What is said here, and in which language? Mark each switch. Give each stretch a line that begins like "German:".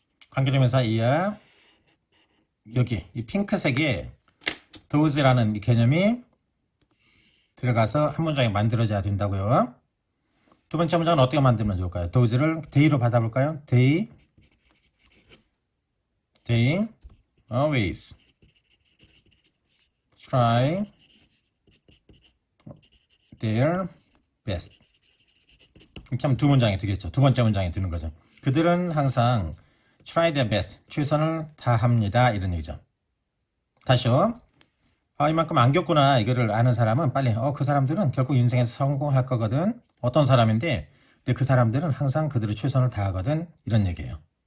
Korean: 관계대명사 이하 여기 이 핑크색에 those라는 이 개념이 들어가서 한 문장이 만들어져야 된다고요. 두 번째 문장은 어떻게 만들면 좋을까요? those를 they로 받아볼까요?
English: they always try their best.
Korean: 이렇게 하면 두 문장이 되겠죠. 두 번째 문장이 되는 거죠. 그들은 항상
English: try their best,
Korean: 최선을 다합니다. 이런 얘기죠. 다시요. 이만큼 안겼구나. 이거를 아는 사람은 빨리 그 사람들은 결국 인생에서 성공할 거거든. 어떤 사람인데 근데 그 사람들은 항상 그들의 최선을 다하거든. 이런 얘기예요.